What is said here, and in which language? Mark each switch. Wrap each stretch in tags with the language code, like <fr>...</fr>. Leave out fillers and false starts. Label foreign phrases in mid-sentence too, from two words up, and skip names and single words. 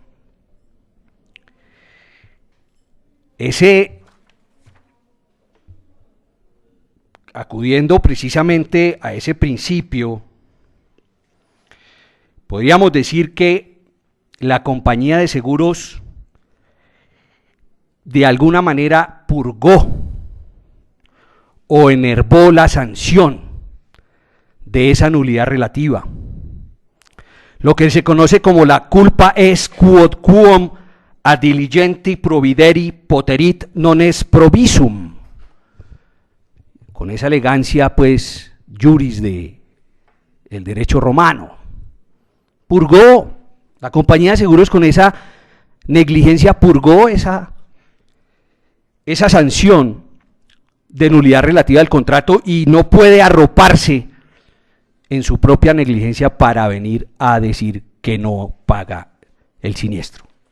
<es>Acudiendo precisamente a ese principio, podríamos decir que la compañía de seguros de alguna manera purgó o enervó la sanción de esa nulidad relativa. Lo que se conoce como la culpa es</es> <la>quod quum ad diligenti provideri poterit non est provisum.</la> <es>Con esa elegancia, pues, juris del derecho romano. Purgó, la compañía de seguros con esa negligencia purgó esa sanción de nulidad relativa al contrato y no puede arroparse en su propia negligencia para venir a decir que no paga el siniestro.</es>